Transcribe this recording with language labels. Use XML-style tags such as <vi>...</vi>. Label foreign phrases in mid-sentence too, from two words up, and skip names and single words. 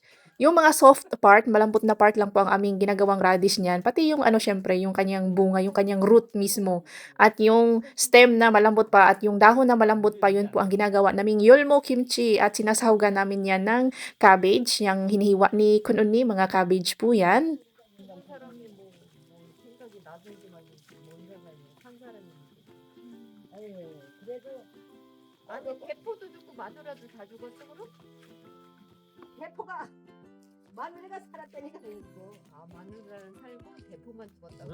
<tl>Yung mga soft part, malambot na part lang po ang aming ginagawang radish niyan. Pati yung syempre, yung kanyang bunga, yung kanyang root mismo. At yung stem na malambot pa at yung dahon na malambot pa, yun po ang ginagawa naming yolmo kimchi. At sinasahugan namin yan ng cabbage, yung hinihiwa ni Kununi, mga cabbage po yan.</tl> <ko>아니 대포도 죽고 마누라도 다 죽었어 그럼? 대포가 마누라가 살았다니까 그랬고. 아 마누라는 살고 대포만 죽었다고?</ko>